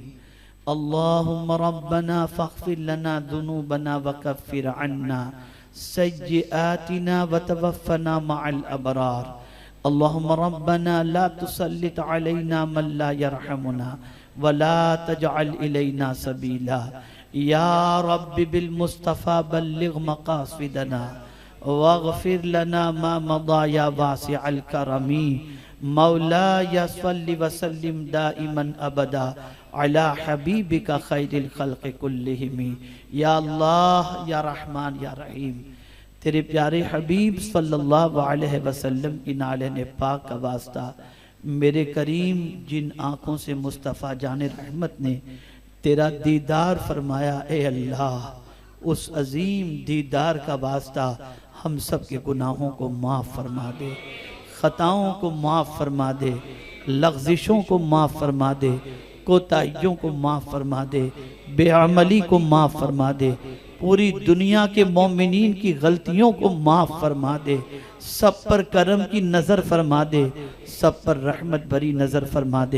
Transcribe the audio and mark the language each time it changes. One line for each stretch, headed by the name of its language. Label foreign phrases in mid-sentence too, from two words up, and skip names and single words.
Arabic: اللهم ربنا فاغفر لنا ذنوبنا وكفر عنا سيئاتنا وتوفنا مع الأبرار. اللهم ربنا لا تسلط علينا من لا يرحمنا ولا تجعل إلينا سبيلا. يا رب بالمصطفى بلغ مقاصدنا واغفر لنا ما مضى يا واسع الكرم. مولاي صل وسلم دائما أبدا على حبيبك خير الخلق كلهم. يا الله يا رحمن يا رحيم,
Urdu: تیرے پیارے حبیب
Arabic: صلى الله عليه وسلم
Urdu: کی نعلینِ پاک کا واسطہ، میرے کریم جن آنکھوں سے مصطفیٰ جانِ رحمت نے تیرا دیدار فرمایا، اے اللہ اس عظیم دیدار کا واسطہ ہم سب کے گناہوں کو معاف فرما دے، خطاؤں کو معاف فرما دے، لغزشوں کو معاف فرما دے، کوتاہیوں کو معاف فرما دے، بے عملی کو معاف فرما دے، پوری دنیا کے مومنین کی غلطیوں کو معاف فرما دے، سب پر کرم کی نظر فرما دے، سب پر رحمت بھری نظر فرما دے.